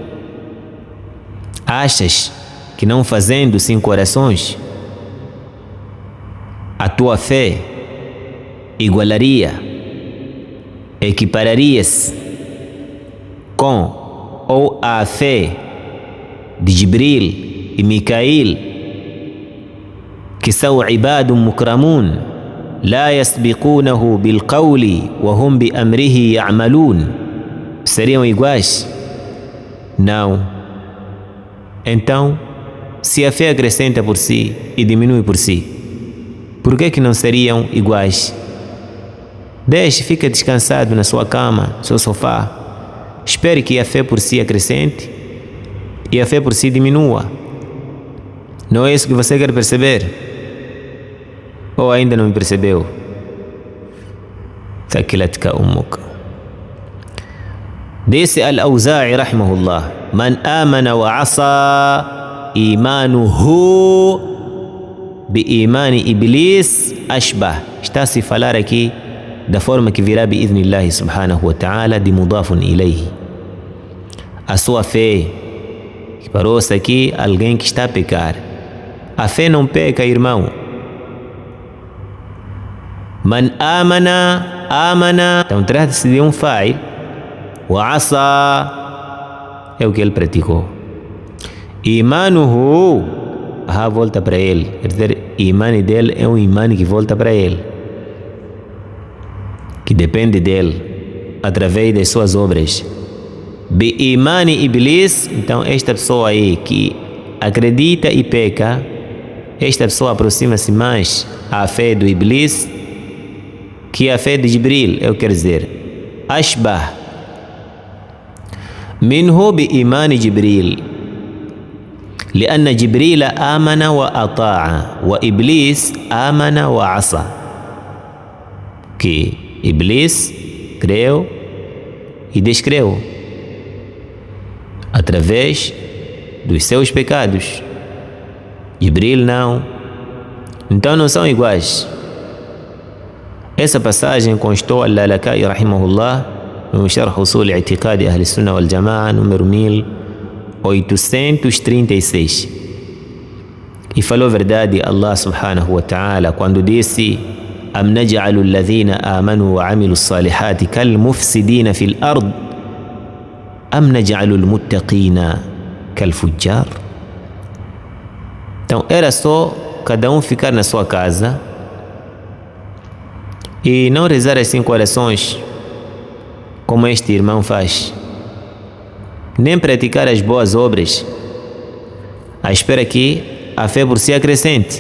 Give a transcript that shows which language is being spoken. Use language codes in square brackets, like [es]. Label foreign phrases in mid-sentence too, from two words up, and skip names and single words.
[pt] Achas que não fazendo 5 orações a tua fé igualaria, equipararia-se com ou a fé de Jibril e Micail, que são [ar] عباد مكرمون لا يسبقونه بالقول وهم بأمره يعملون, [pt] seriam iguais? Não. Então, se a fé acrescenta por si e diminui por si, por que não seriam iguais? Deixe, fica descansado na sua cama, no seu sofá. Espere que a fé por si acrescente e a fé por si diminua. Não é isso que você quer perceber? Ou ainda não me percebeu? [ar] ثكلتك أمك. Disse الأوزاعي رحمه الله: من آمن وعصى إيمانه بإيمان إبليس أشبه. [pt] Está-se a falar aqui da forma que virá [ar] بإذن الله سبحانه وتعالى [pt] de [ar] مضاف إليه. [pt] A sua fé, que parou-se aqui alguém que está a pecar. A fé não peca, irmão. [ar] من آمن, [pt] então trata-se de um fa'il. [ar] وعصى [pt] é o que ele praticou. Imanuhu, volta para ele. Quer dizer, imani dele é um imani que volta para ele, que depende dele através das suas obras. [ar] بإيمان إبليس, [pt] então esta pessoa aí que acredita e peca, esta pessoa aproxima-se mais à fé do iblis que a fé de Jibril. Eu quero dizer, [ar] أشبه منه بإيمان جبريل, لأن جبريل آمن وأطاع وإبليس آمن وعصى. [pt] Que Iblis creu e descreu através dos seus pecados. Jibril não. Então não são iguais. Essa passagem constou Al-Lalaka'i rahimahullah no Sharh Usul I'tiqad Ahli Sunnah wal Jama'a, número 1836. E falou verdade [ar] الله سبحانه وتعالى [pt] quando disse: [ar] أم نجعل الذين آمنوا وعملوا الصالحات كالمفسدين في الأرض أم نجعل المتقين كالفجار. [pt] Então era só cada um ficar na sua casa e não rezar as 5 orações como este irmão faz, nem praticar as boas obras à espera que a fé por si acrescente.